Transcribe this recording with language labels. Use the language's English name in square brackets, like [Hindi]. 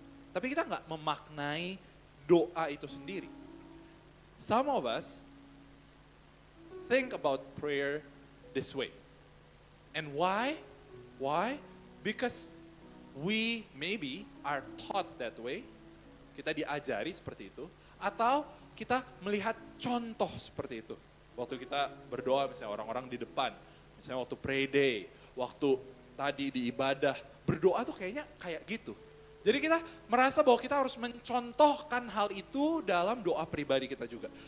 [Indonesian] Tapi kita nggak memaknai doa itu sendiri. [English] Some of us think about prayer this way. And why? Why? Because we maybe are taught that way. [Indonesian] Kita diajari seperti itu. Atau kita melihat contoh seperti itu. Waktu kita berdoa misalnya orang-orang di depan. Misalnya waktu pray day. Waktu tadi di ibadah. Berdoa tuh kayaknya kayak gitu. Jadi kita merasa bahwa kita harus mencontohkan hal itu dalam doa pribadi kita juga.